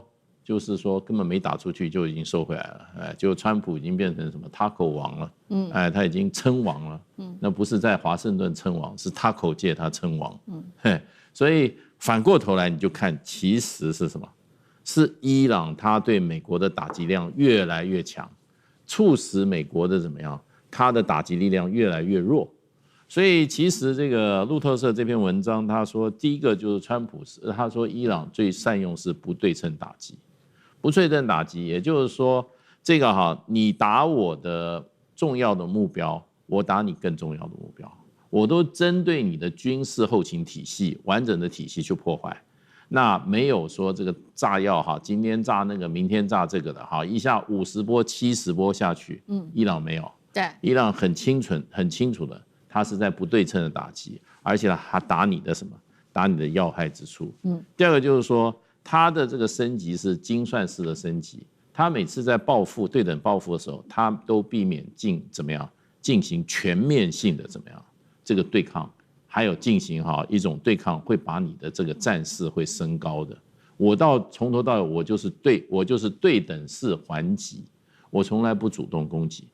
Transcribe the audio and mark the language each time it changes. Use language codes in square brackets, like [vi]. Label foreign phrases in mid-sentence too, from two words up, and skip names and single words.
[zh] 就是說根本沒打出去就已經收回來了，哎，就川普已經變成什麼 Taco 王了，哎，他已經稱王了，那不是在華盛頓稱王，是 Taco 界他稱王，嘿，所以反過頭來你就看，其實是什麼？是伊朗他對美國的打擊量越來越強，促使美國的怎麼樣？他的打擊力量越來越弱，所以其實這個路透社這篇文章他說，第一個就是川普，他說伊朗最善用是不對稱打擊。不對稱打擊，也就是說，這個你打我的重要的目標，我打你更重要的目標，我都針對你的軍事後勤體系完整的體系去破壞，那沒有說這個炸藥今天炸那個，明天炸這個的一下50波、70波下去，伊朗沒有，對，伊朗很清楚的，他是在不對稱的打擊，而且他打你的什麼？打你的要害之處。第二個就是說。他的這個升級是精算式的升級，他每次在報復對等報復的時候，他都避免進行全面性的怎麼樣這個對抗，還有進行一種對抗會把你的這個戰事會升高的。我從頭到尾我就是對等式還擊，我從來不主動攻擊。